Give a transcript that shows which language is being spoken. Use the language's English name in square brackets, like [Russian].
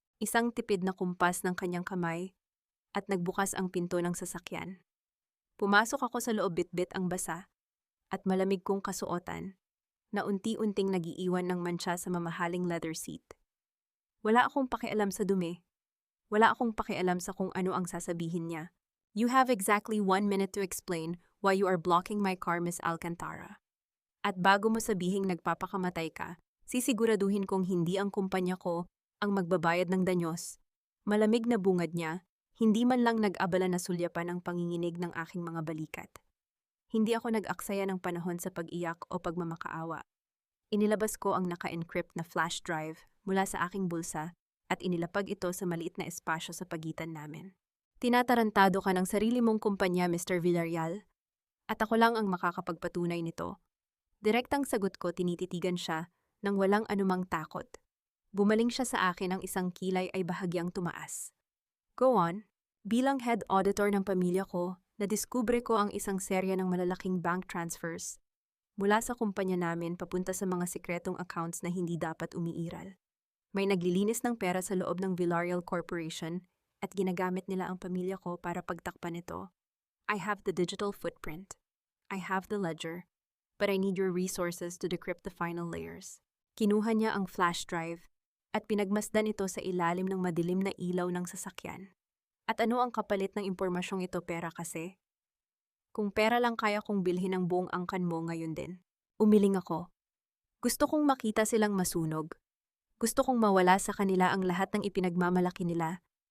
[Filipino] Isang tipid na kumpas ng kanyang kamay at nagbukas ang pinto ng sasakyan. Pumasok ako sa loob, bitbit ang basa at malamig kong kasuotan na unti-unting nagiiwan ng mantsa sa mamahaling leather seat. Wala akong pakialam sa dumi. Wala akong pakialam sa kung ano ang sasabihin niya. [English] You have exactly 1 minute to explain why you are blocking my car, Miss Alcantara. [Filipino] At bago mo sabihing nagpapakamatay ka, sisiguraduhin kong hindi ang kumpanya ko ang magbabayad ng danyos. Malamig na bungad niya, hindi man lang nag-abala na sulyapan ang panginginig ng aking mga balikat. Hindi ako nag-aksaya ng panahon sa pag-iyak o pagmamakaawa. Inilabas ko ang naka-encrypt na flash drive mula sa aking bulsa at inilapag ito sa maliit na espasyo sa pagitan namin. Tinatarantado ka ng sarili mong kumpanya, Mr. Villarreal, at ako lang ang makakapagpatunay nito. Direktang sagot ko, tinititigan siya nang walang anumang takot. Bumaling siya sa akin, ang isang kilay ay bahagyang tumaas. [English] Go on. [Filipino] Bilang head auditor ng pamilya ko, nadiskubre ko ang isang serya ng malalaking bank transfers mula sa kumpanya namin papunta sa mga sikretong accounts na hindi dapat umiiral. May naglilinis ng pera sa loob ng Villarreal Corporation at ginagamit nila ang pamilya ko para pagtakpan ito. [English] I have the digital footprint. I have the ledger. But I need your resources to decrypt the final layers. [Filipino] Kinuha niya ang flash drive at pinagmasdan ito sa ilalim ng madilim na ilaw ng sasakyan. At ano ang kapalit ng impormasyong ito? Pera kasi. Kung pera lang kaya kong bilhin ang buong angkan mo ngayon din. Umiling ako. Gusto kong makita silang masunog. Gusto kong mawala sa kanila ang lahat ng ipinagmamalaki nila.